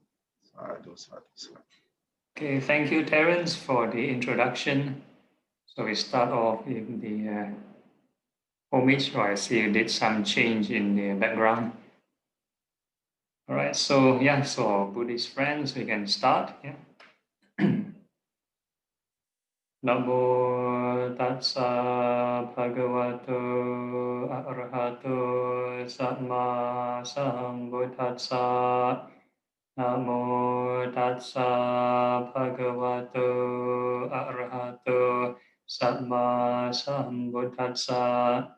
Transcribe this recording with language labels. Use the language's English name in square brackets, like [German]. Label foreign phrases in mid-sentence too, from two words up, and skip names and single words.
[English] Okay, thank you, Terence, for the introduction. So we start off with the homage. I see you did some change in the background. All right, so yeah, so Buddhist friends, we can start. Yeah. [Pali] Namo tassa bhagavato arahato samma sambuddhassa. Namo tassa bhagavato arahato samma sambuddhassa.